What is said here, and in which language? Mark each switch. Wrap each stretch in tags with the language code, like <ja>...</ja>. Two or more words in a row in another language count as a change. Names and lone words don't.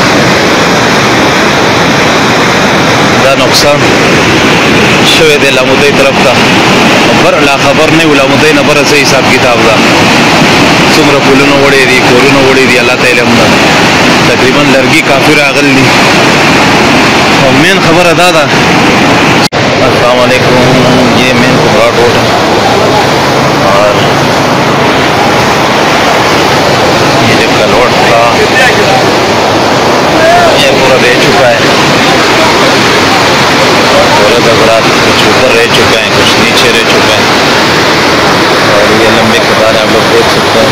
<ps>دا نقصان شوی دی لاموتی طرف ته، بر لا خبر نه و لاموتی نه بره څه حساب کتاب ده، څومره پلونه وړي دي، کورونه وړي دي، الله ته علم ده. تقریبا لرګي کافي راغلي دي. او مین خبره دا ده.</ps> <ar>السلام علیکم،</ar> <ur>یہ مین کمرا روڈ ہے اور یہ جو کلوٹ تھا یہ پورا رہ چکا ہے. دولت افراد کچھ اوپر رہ چکے ہیں، کچھ نیچے رہ چکے ہیں، اور یہ لمبی قطاریں آپ لوگ دیکھ سکتے ہیں.</ur>